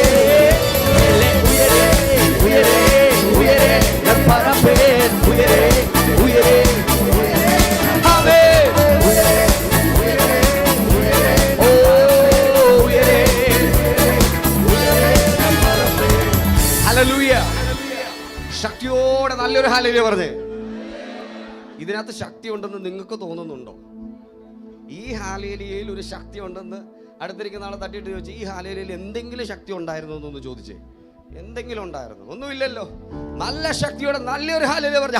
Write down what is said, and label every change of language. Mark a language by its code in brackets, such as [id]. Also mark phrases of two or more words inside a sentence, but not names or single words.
[ta] உயரே உயரே உயரே நான் பறப்பேன். உயரே உயரே உயரே. ஆமென். உயரே உயரே உயரே ஓ உயரே உயரே நான் பறப்பேன். ஹல்லேலூயா. [ml] ശക്തിയോടെ നല്ലൊരു ഹല്ലേലൂയ പറഞ്ഞേ. ഇതിനകത്ത് ശക്തി ഉണ്ടെന്ന് നിങ്ങൾക്ക് തോന്നുന്നുണ്ടോ? ഈ ഹല്ലേലൂയയിൽ ഒരു ശക്തി ഉണ്ടെന്ന് അടുത്തിരിക്കുന്ന ആളെ തട്ടിയിട്ട് ചോദിച്ചു, ഈ ഹല്ലേലൂയയിൽ എന്തെങ്കിലും ശക്തി ഉണ്ടായിരുന്നു എന്നൊന്ന് ചോദിച്ചേ. എന്തെങ്കിലും ഉണ്ടായിരുന്നു? ഒന്നുമില്ലല്ലോ. നല്ല ശക്തിയോടെ നല്ലൊരു ഹല്ലേലൂയ പറഞ്ഞു.